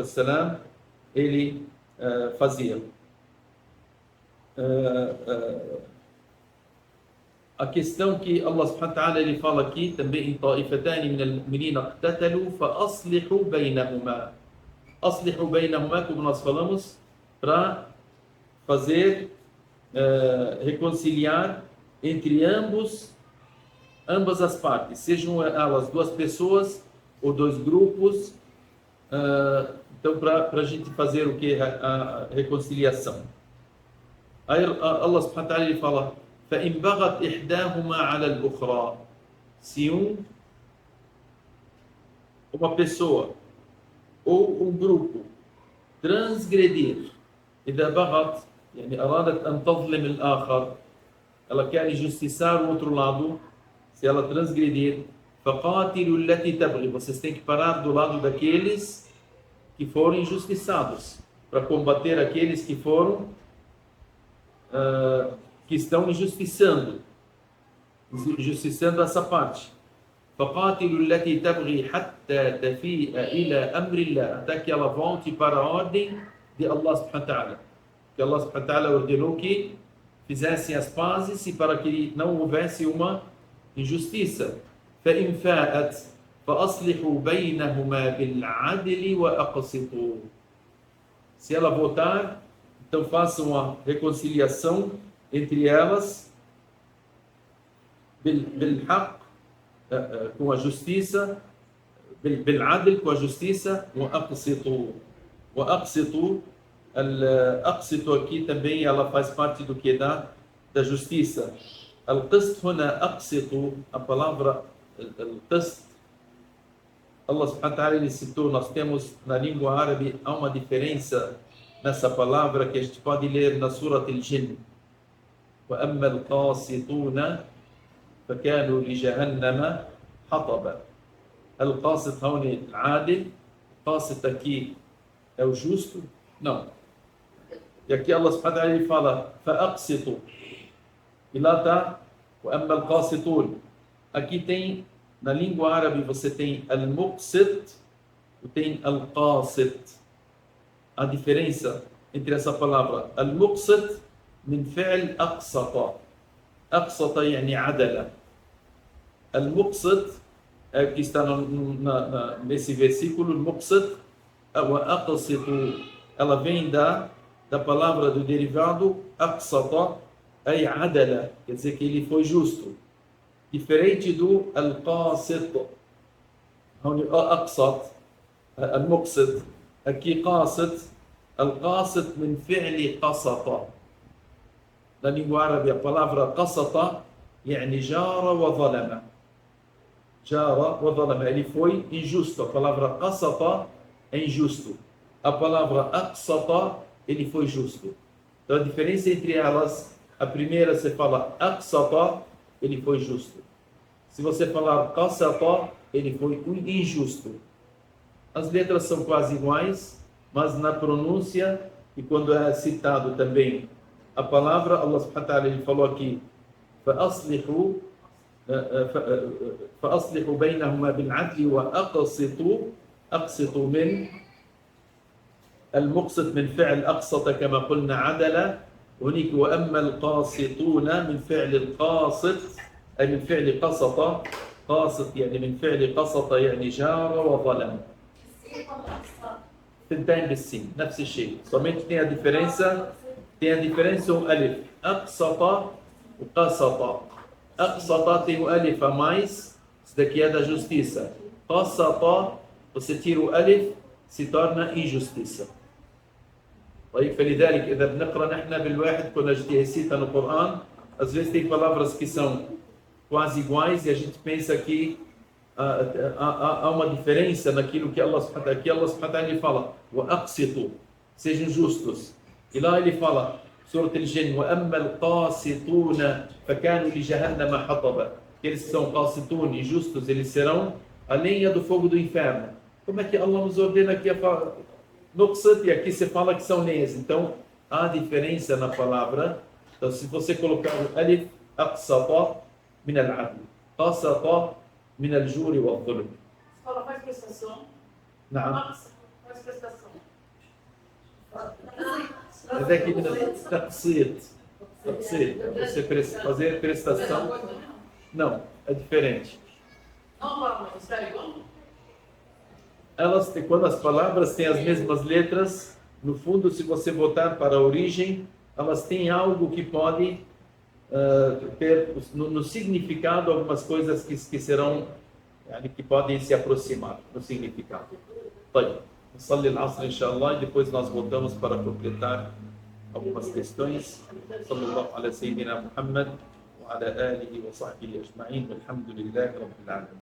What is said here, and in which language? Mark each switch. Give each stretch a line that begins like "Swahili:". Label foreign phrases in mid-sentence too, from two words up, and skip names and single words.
Portuguese: ele fazia. A questão que Allah
Arabic: سبحانه وتعالى
Portuguese: ele fala aqui também em
Arabic: طائفتان من المؤمنين اقتتلوا فأصلحوا بينهما. أصلحوا بينهما,
Portuguese: como nós falamos, para fazer reconciliar entre ambas as partes, sejam elas duas pessoas ou dois grupos. Então, para a gente fazer o que? A reconciliação. Aí Allah
Arabic: سبحانه وتعالى
Portuguese: ele fala:
Arabic: فإن بغت إحداهما على الأخرى.
Portuguese: Se uma pessoa ou um grupo transgredir,
Arabic: إذا بغت يعني أرادت أن تظلم الآخر,
Portuguese: ela quer injustiçar o outro lado, se ela transgredir,
Arabic: فقاتلوا التي تبغي,
Portuguese: vocês têm que parar do lado daqueles que foram injustiçados, para combater aqueles que foram que estão injustiçando essa parte.
Arabic: فقاتلوا التي تبغي حتى تفيء إلى أمر الله,
Portuguese: até que ela volte para a ordem de Allah
Arabic: سبحانه وتعالى.
Portuguese: Que Allah
Arabic: سبحانه وتعالى
Portuguese: ordenou que fizessem as pazes e para que não houvesse uma injustiça.
Arabic: فإن فاءت فأصلحوا بينهما بالعدل وأقسطوا.
Portuguese: Se ela voltar, então façam a reconciliação entre elas بالحق, com a justiça, بالعدل, com a justiça,
Arabic: وأقسطوا.
Portuguese: أقسطوا aqui também ela faz parte do que da justiça.
Arabic: القسط هنا أقسطوا,
Portuguese: a palavra القسط, Allah
Arabic: سبحانه وتعالى
Portuguese: ele citou, nós temos na língua árabe, há uma diferença nessa palavra que a gente pode ler na Surat al-Jinn.
Arabic: وَأَمَّا الْقَاسِطُونَ فَكَانُوا لِجَهَنَّمَ حَطَبًا. القاسط هون العادل,
Portuguese: القاسط aqui é o justo? Não. E aqui Allah
Arabic: سبحانه وتعالى
Portuguese: ele fala فَأَقْسِطُوا, e lá está
Arabic: وَأَمَّا الْقَاسِطُونَ.
Portuguese: Aqui tem, na língua árabe você tem al-muqsit e tem al-qasit. A diferença entre essa palavra
Arabic: المقسط من فعل أقسط. Aqsata يعني عدل.
Portuguese: Al-muqsit, que está nesse versículo,
Arabic: المقسط وأقسطوا,
Portuguese: ela vem da palavra do derivado
Arabic: أقسط أي عدل,
Portuguese: quer dizer que ele foi justo. Diferente do al-qasit, onde
Arabic: أقسط المقسط,
Portuguese: aqui
Arabic: قاسط القاسط من فعل قسط.
Portuguese: Na língua árabe a palavra qasata
Arabic: يعني جار وظلم.
Portuguese: جار وظلم, ele foi injusto. A palavra qasata é injusto. A palavra aqsata, ele foi justo. Então a diferença entre elas, a primeira você fala aqsata, ele foi justo. Se você falar qasata, ele foi injusto. As letras são quase iguais, mas na pronúncia e quando é citado também a palavra, Allah
Arabic: سبحانه وتعالى
Portuguese: ele falou aqui
Arabic: فأصلحوا بينهما بالعدل وأقسطوا. أقسطوا من المقسط من فعل أقسط كما قلنا عدل, هناك وأما القاسطون من فعل القاسط أي من فعل قسط. قاسط يعني من فعل قسط يعني جار وظلم. تنتين بالسين نفس الشيء,
Portuguese: somente tem a diferença o alif. Aqsata e qasata. Aqsata tem o alif a mais, isso daqui é da justiça. Qasata, você tira o alif, se torna injustiça.
Arabic: طيب فلذلك إذا بنقرأ نحن بالواحد
Portuguese: quando a gente recita no Corão, às vezes tem palavras que são quase iguais e a gente pensa que há uma diferença naquilo que Allah
Arabic: سبحانه وتعالى
Portuguese: fala وأقسطوا, sejam justos. E lá ele fala, Surat al-Jinn,
Arabic: وَأَمَّا الْقَاسِطُونَ فَكَانُوا لِجَهَنَّمَ حَطَبًا.
Portuguese: Aqueles que são qasitun, injustos, eles serão a lenha do fogo do inferno. Como é que Allah nos ordena aqui a falar? Nuqsat, e aqui você fala que são lenhas. Então, há diferença na palavra. Então, se você colocar o alif,
Arabic: أقسط من العدل, قسط من الجور والظلم.
Portuguese: Escola faz prestação. Não. Faz prestação. Mas é que taqsit, você fazer prestação, não, é diferente. Não, não, está igual? Elas, quando as palavras têm as mesmas letras, no fundo, se você voltar para a origem, elas têm algo que pode ter no significado algumas coisas que serão, que podem se aproximar no significado.
Arabic: نصلي العصر إن شاء الله,
Portuguese: e depois nós voltamos para completar algumas questões.
Arabic: صلى الله على سيدنا محمد وعلى آله وصحبه أجمعين والحمد لله رب العالمين.